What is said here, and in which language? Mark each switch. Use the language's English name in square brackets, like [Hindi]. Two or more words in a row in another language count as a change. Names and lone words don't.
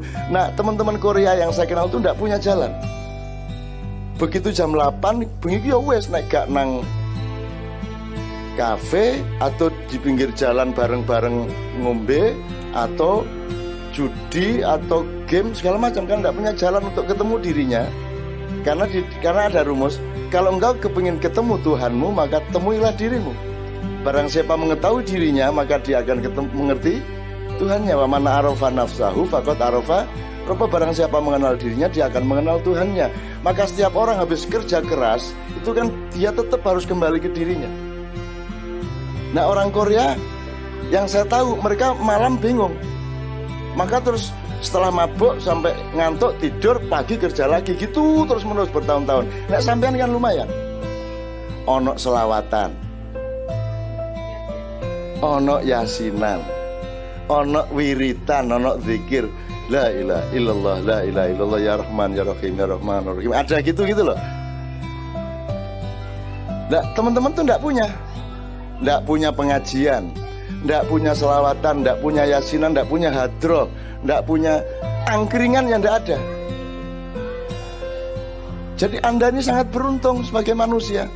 [Indonesian] Nah, teman-teman Korea yang saya kenal itu tidak punya jalan. Begitu jam 8, begitu [Javanese] ya wes [Indonesian] naik gak nang kafe atau di pinggir jalan bareng-bareng ngombe atau judi atau game segala macam, kan tidak punya jalan untuk ketemu dirinya. Karena ada rumus, kalau engkau kepingin ketemu Tuhanmu, maka temuilah dirimu. Barang siapa mengetahui dirinya, maka dia akan mengerti Tuhannya. [Arabic] ومن عرف نفسه فقد عرف ربه. [Indonesian] Barang siapa mengenal dirinya, dia akan mengenal Tuhannya. Maka setiap orang habis kerja keras, itu kan dia tetap harus kembali ke dirinya. Nah, orang Korea yang saya tahu, mereka malam bingung. Maka terus setelah mabuk sampai ngantuk, tidur, pagi kerja lagi, gitu terus menerus bertahun-tahun. Nah, [Javanese] sampean kan lumayan. Ono selawatan, ono yasinan, ono wiritan, ono zikir, [Arabic] لا إله إلا الله، لا إله إلا الله, يا رحمن، يا رحيم، يا رحمن، يا رحيم. [Indonesian] Ada gitu loh. Nah, teman-teman tuh enggak punya pengajian, enggak punya selawatan, enggak punya yasinan, enggak punya hadroh, enggak punya angkringan, yang enggak ada. Jadi Anda ini sangat beruntung sebagai manusia.